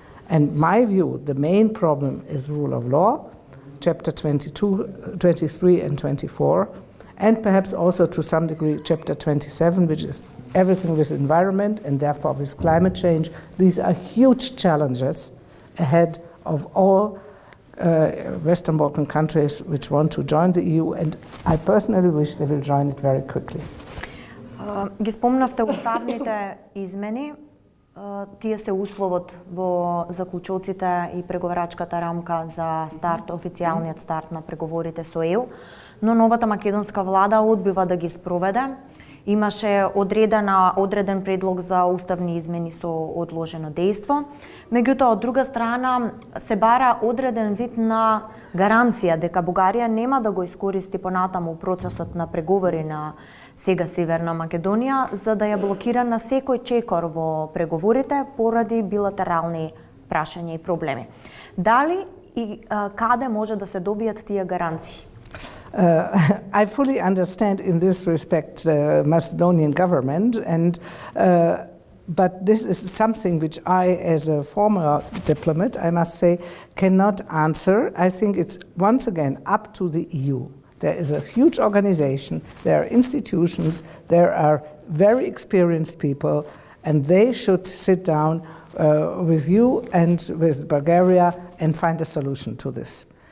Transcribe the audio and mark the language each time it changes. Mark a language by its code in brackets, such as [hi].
[en] And my view, the main problem is rule of law, chapter 22, 23 and 24, and perhaps also to some degree chapter 27, which is everything with environment and therefore with climate change. These are huge challenges ahead of all Western Balkan countries which want to join the EU, and I personally wish they will join it very quickly. [mk] Ги спомнавте уставните измени, тие се условот во заклучоците и преговарачката рамка за старт, официјалниот старт на преговорите со ЕУ, но новата македонска влада одбива да ги спроведе. Имаше одреден предлог за уставни измени со одложено дејство. Меѓутоа, од друга страна, се бара одреден вид на гаранција дека Бугарија нема да го искористи понатаму процесот на преговори на сега Северна Македонија за да ја блокира на секој чекор во преговорите поради билатерални прашања и проблеми. Дали и каде може да се добијат тие гаранции? [en] I fully understand in this respect the Macedonian government, and but this is something which I, as a former diplomat, I must say, cannot answer. I think it's once again up to the EU. There is a huge organization, there are institutions, there are very experienced people, and they should sit down with you and with Bulgaria and find a solution to this.